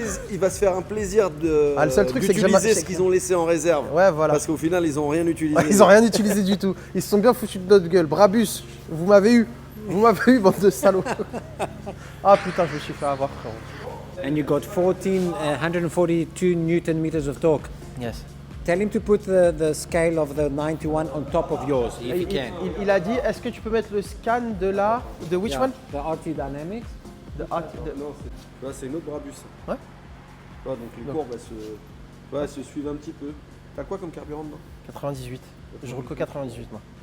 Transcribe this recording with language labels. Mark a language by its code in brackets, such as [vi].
[fr] Il va se faire un plaisir de Ah, le seul truc, c'est que j'aime- d'utiliser ce qu'ils ont laissé en réserve. Ouais, voilà. Parce qu'au final, ils ont rien utilisé. Ils ont rien utilisé du tout. Ils se sont bien foutus de notre gueule. Brabus, vous m'avez eu. Vous m'avez eu, bande de salauds. Ah putain, je me suis fait avoir, frérot. [en] And you got 142 Newton meters of torque. Yes. Tell him to put the scale of the 91 on top of yours, if he can. [fr] Il a dit, est-ce que tu peux mettre le scan de la... [en] De which Yeah, one? the RT Dynamics. [fr] De, Non, tu vois, c'est une autre Brabus. Ouais. Tu vois, donc les courbes, elles se suivent un petit peu. T'as quoi comme carburant dedans? 98. Je roule que 98, moi.